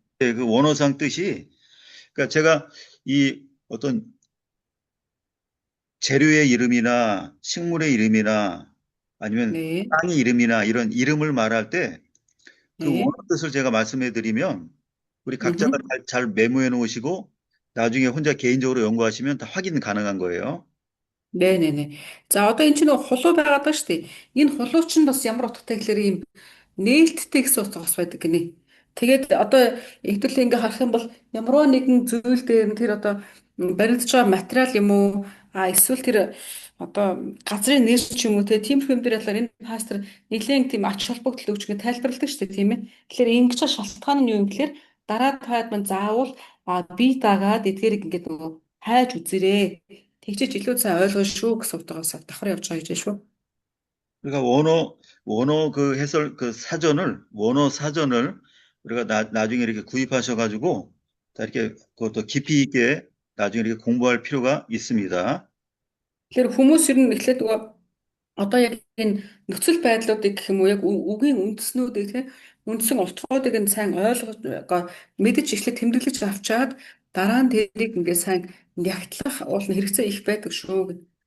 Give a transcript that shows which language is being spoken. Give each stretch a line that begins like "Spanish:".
Korean: 예, 그 원어상 뜻이, 그러니까 제가 이 어떤 재료의 이름이나 식물의 이름이나 아니면 네, 땅의 이름이나 이런 이름을 말할 때 그 원어 네. 뜻을 제가 말씀해 드리면 우리 각자가 음흠. 잘 메모해 놓으시고 나중에 혼자 개인적으로 연구하시면 다 확인 가능한 거예요. 네네네.
Mongolian: За одоо эн чинь нэг хулуу байгаад байна шүү дээ. Энэ хулуу чинь бас ямар утгатай гэхээр ийм нээлттэй гэсэн утга бас байдаг гинэ. Тэгээд одоо хэвдэл ингээ харах юм бол ямарваа нэгэн зүйл дээр нь тэр одоо баригдаж байгаа материал юм уу эсвэл тэр одоо газрын нэр ч юм уу тиймэрхүү юм дээр болохоор энэ пастор нэлээд тийм ач холбогдол өгч ингээ тайлбарладаг шүү дээ тийм ээ. Тэгэхээр ингэж шалтгаан нь юу юм гэхээр дараа таад мань заавал бие даагаад эдгээрийг ингээ нөгөө хайж үзээрэй. Тэгчиж илүү сайн ойлгоно шүү гэсэн утгаас давхар явж байгаа гэж шүү.
Korean: 그러니까 원어 그 해설 그 원어 사전을 우리가 나중에 이렇게 구입하셔가지고 다 이렇게 그것도 깊이 있게 나중에 이렇게 공부할 필요가 있습니다.
Mongolian: Тэгэхээр хүмүүс ер нь эхлээд нөгөө одоо яг энэ нөхцөл байдлуудыг гэх юм уу яг үгийн үндэснүүдийг тийм үндсэн утгуудыг нь сайн ойлгож мэдэж эхлээд тэмдэглэж авчаад дараа нь тэрийг ингээд сайн нягтлах уул нь хэрэгцээ их байдаг шүү гэдэг.